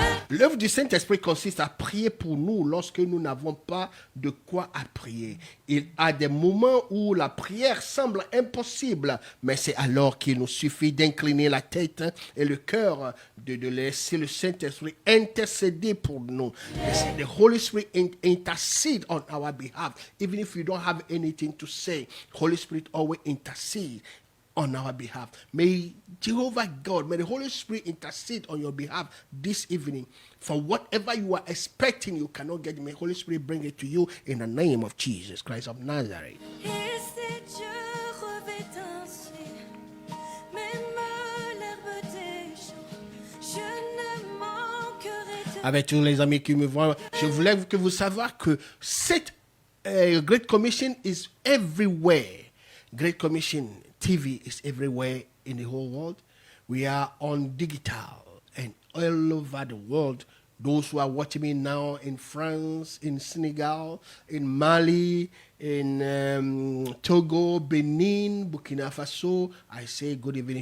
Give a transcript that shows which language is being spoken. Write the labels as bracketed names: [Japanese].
[French] L'œuvre du Saint-Esprit consiste à prier pour nous lorsque nous n'avons pas de quoi à prier. Il y a des moments où la prière semble impossible, mais c'est alors qu'il nous suffit d'incliner la tête et le cœur, de laisser le Saint-Esprit intercéder pour nous. [English] The Holy Spirit intercede on our behalf. Even if you don't have anything to say, Holy Spirit always intercede on our behalf. May Jehovah God, may the Holy Spirit intercede on your behalf this evening. For whatever you are expecting, you cannot get. May Holy Spirit bring it to you in the name of Jesus Christ of Nazareth. [French] Et si Dieu revêt ainsi, même l'herbe des champs, je ne manquerai de... Avec tous les amis qui me voient, je voulais que vous sachiez que cette [English] Great Commission is everywhere. Great Commission TV is everywhere in the whole world. We are on digital and all over the world. Those who are watching me now in France, in Senegal, in Mali, in Togo, Benin, Burkina Faso, I say good evening.